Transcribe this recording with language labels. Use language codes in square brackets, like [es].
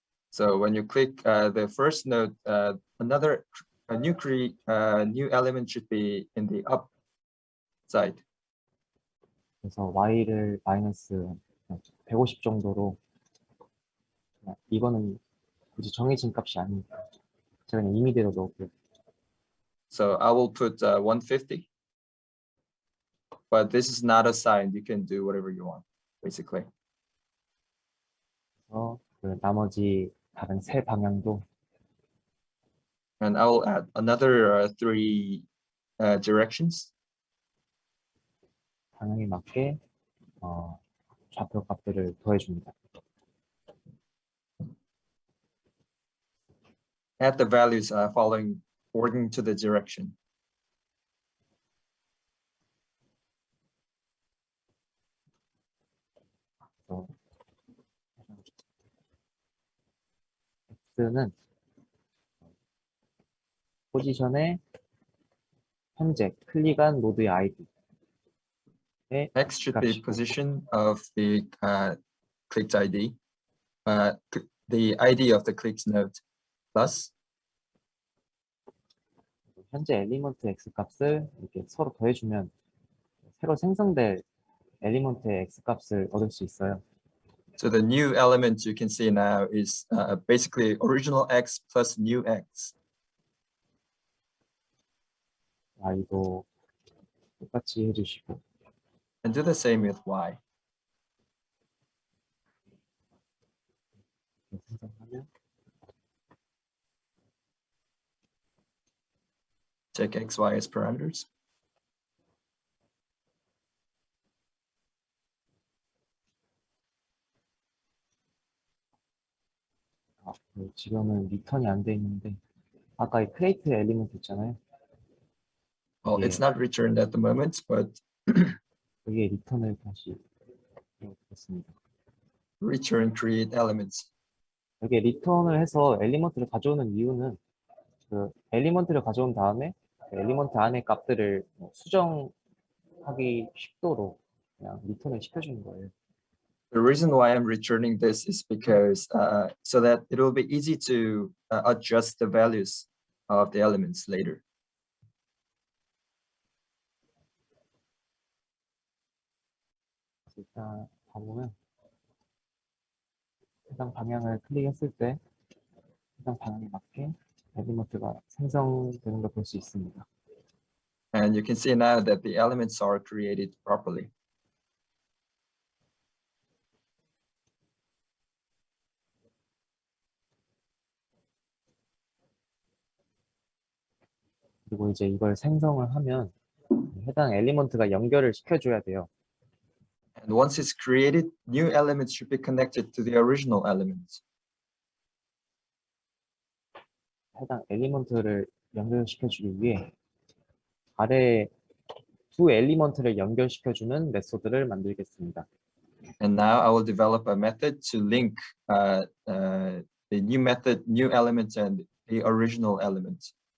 [en] So when you click the first node, a new element should be in the up side. [ko] 그래서 y를 마이너스 150 정도로 이거는 굳이 정해진 값이 아니니까 제가 그냥 임의대로 넣을게요. [en] So I will put 150. But this is not assigned. You can do whatever you want, basically. [ko] 그래서 그 나머지 다른 세 방향도 [en] And I will add another three directions. [ko] 방향에 맞게 좌표 값들을 더해줍니다. [en] Add the values following according to the direction. [ko] 그래서 x는 포지션에 현재 클릭한 노드의 아이디에 [en] X should be [ko] 값이고 [en] position of the clicked ID, the ID of the clicked node plus [ko] 현재 엘리먼트 x 값을 이렇게 서로 더해주면 새로 생성될 엘리먼트의 x 값을 얻을 수 있어요. [en] so the new element you can see now is basically original X plus new X. [ko] y도 똑같이 해주시고 [en] And do the same with Y. [ko] 생성하면 [en] Check X, Y as parameters. [ko] 지금은 리턴이 안 돼 있는데 아까 이 create 엘리먼트 있잖아요. [en] Well, it's Yeah. not returned at the moment, but [ko] 여기에 리턴을 다시 넣겠습니다. [en] return create elements. [ko] 여기에 리턴을 해서 엘리먼트를 가져오는 이유는 그 엘리먼트를 가져온 다음에 그 엘리먼트 안에 값들을 수정하기 쉽도록 그냥 리턴을 시켜주는 거예요. [en] The reason why I'm returning this is because so that it will be easy to adjust the values of the elements later. [ko] 일단 가보면 해당 방향을 클릭했을 때 해당 방향에 맞게 엘리먼트가 생성되는 걸 볼 수 있습니다. [en] And you can see now that the elements are created properly. [ko] 그리고 이제 이걸 생성을 하면 해당 엘리먼트가 연결을 시켜줘야 돼요. [en] And once it's created, new elements should be connected to the original elements. [ko] 해당 엘리먼트를 연결시켜주기 위해 아래 두 엘리먼트를 연결시켜주는 메소드를 만들겠습니다. [en] And now I will develop a method to link the new method, new elements and the original elements.